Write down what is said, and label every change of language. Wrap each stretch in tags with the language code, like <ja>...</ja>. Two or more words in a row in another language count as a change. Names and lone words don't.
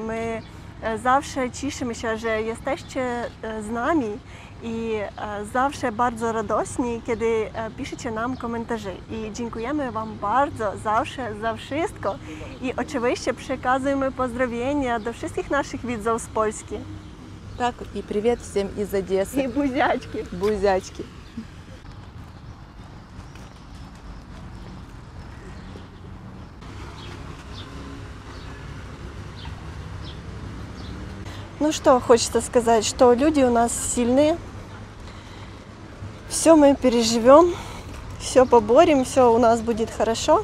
<pl>My zawsze cieszymy się, że jesteście z nami i zawsze bardzo radośni, kiedy piszecie nam komentarze. I dziękujemy Wam bardzo zawsze za wszystko. I oczywiście przekazujemy pozdrowienia do wszystkich naszych widzów z Polski.</pl> <ru>Так, и привет всем из Одессы.</ru> <pl>I buziaczki. Бузячки.</pl> <ru>Ну что хочется сказать, что люди у нас сильные, все мы переживем, все поборем, все у нас будет хорошо.</ru>